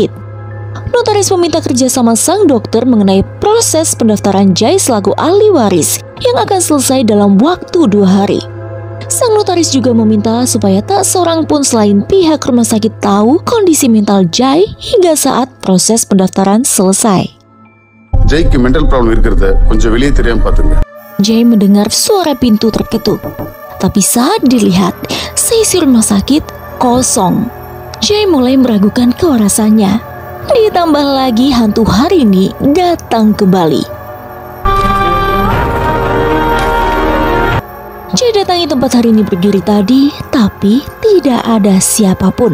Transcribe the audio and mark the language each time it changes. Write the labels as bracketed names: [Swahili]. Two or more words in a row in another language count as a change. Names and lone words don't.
[Indonesian] Notaris meminta kerjasama sang dokter mengenai proses pendaftaran Jai selaku ahli waris yang akan selesai dalam waktu 2 hari. Sang notaris juga meminta supaya tak seorang pun selain pihak rumah sakit tahu kondisi mental Jai hingga saat proses pendaftaran selesai. [Tamil] Jaiக்கு [English] mental problem [Tamil] இருக்கிறது கொஞ்சம் வெளியே தெரியாம பாத்துங்க. [Indonesian] Jai mendengar suara pintu terketuk. Tapi saat dilihat, seisi rumah sakit kosong. Jay mulai meragukan kewarasannya. Ditambah lagi hantu Harini datang kembali. Jay datangi tempat Harini berdiri tadi, tapi tidak ada siapapun.